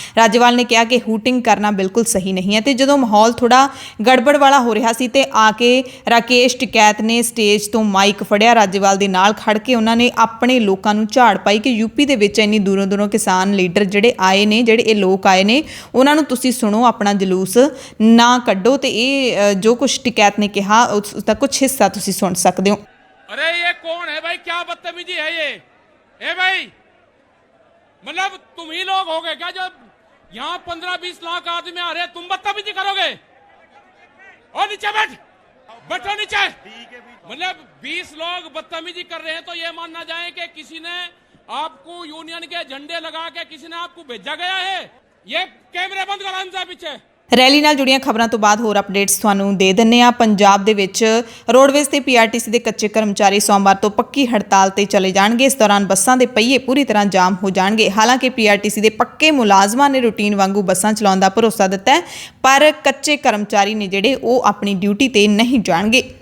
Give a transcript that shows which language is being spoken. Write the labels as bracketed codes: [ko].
[pa] ਰਾਜੇਵਾਲ ਨੇ ਕਿਹਾ ਕਿ ਹੂਟਿੰਗ ਕਰਨਾ ਬਿਲਕੁਲ ਸਹੀ ਨਹੀਂ ਹੈ ਤੇ ਜਦੋਂ ਮਾਹੌਲ ਥੋੜਾ ਗੜਬੜ ਵਾਲਾ ਹੋ ਰਿਹਾ ਸੀ ਤੇ ਆ ਕੇ ਰਾਕੇਸ਼ ਟਿਕੈਤ ਨੇ ਸਟੇਜ ਤੋਂ ਮਾਈਕ ਫੜਿਆ, ਰਾਜੇਵਾਲ ਦੇ ਨਾਲ ਖੜ ਕੇ ਉਹਨਾਂ ਨੇ ਆਪਣੇ ਲੋਕਾਂ ਨੂੰ ਝਾੜ ਪਾਈ ਕਿ ਯੂਪੀ ਦੇ ਵਿੱਚ ਇੰਨੀ ਦੂਰੋਂ ਕਿਸਾਨ ਲੀਡਰ ਜਿਹੜੇ ਆਏ ਨੇ, ਜਿਹੜੇ ਇਹ ਲੋਕ ਆਏ ਨੇ, ਉਹਨਾਂ ਨੂੰ ਤੁਸੀਂ ਸੁਣੋ, ਆਪਣਾ ਜਲੂਸ ਨਾ ਕੱਢੋ। ਤੇ ਇਹ ਜੋ ਕੁਝ ਟਿਕੈਤ ਨੇ ਕਿਹਾ [hi] उसका कुछ हिस्सा तुसी सुन सकते हो। अरे ये कौन है भाई, क्या बदतमीजी है ये? ए भाई, मतलब तुम ही लोग हो गए क्या जो यहाँ 15-20 लाख आदमी आ रहे हैं, तुम बदतमीजी करोगे? और नीचे बैठो नीचे। मतलब 20 लोग बदतमीजी कर रहे हैं तो ये मानना जाए कि किसी ने आपको यूनियन के झंडे लगा के किसी ने आपको भेजा गया है। ये कैमरे बंद करो हमसे पीछे। [pa] ਰੈਲੀ ਨਾਲ ਜੁੜੀਆਂ ਖਬਰਾਂ ਤੋਂ ਬਾਅਦ ਹੋਰ ਅਪਡੇਟਸ ਤੁਹਾਨੂੰ ਦੇ ਦਿੰਨੇ ਆ। ਪੰਜਾਬ ਦੇ ਵਿੱਚ ਰੋਡਵੇਜ਼ ਤੇ ਪੀਆਰਟੀਸੀ ਦੇ ਕੱਚੇ ਕਰਮਚਾਰੀ ਸੋਮਵਾਰ ਤੋਂ ਪੱਕੀ ਹੜਤਾਲ ਤੇ ਚਲੇ ਜਾਣਗੇ। ਇਸ ਦੌਰਾਨ ਬੱਸਾਂ ਦੇ ਪਹੀਏ ਪੂਰੀ ਤਰ੍ਹਾਂ ਜਾਮ ਹੋ ਜਾਣਗੇ। ਹਾਲਾਂਕਿ ਪੀਆਰਟੀਸੀ ਦੇ ਪੱਕੇ ਮੁਲਾਜ਼ਮਾਂ ਨੇ ਰੂਟੀਨ ਵਾਂਗੂ ਬੱਸਾਂ ਚਲਾਉਣ ਦਾ ਭਰੋਸਾ ਦਿੱਤਾ ਹੈ, ਪਰ ਕੱਚੇ ਕਰਮਚਾਰੀ ਨੇ ਜਿਹੜੇ ਉਹ ਆਪਣੀ ਡਿਊਟੀ ਤੇ ਨਹੀਂ ਜਾਣਗੇ।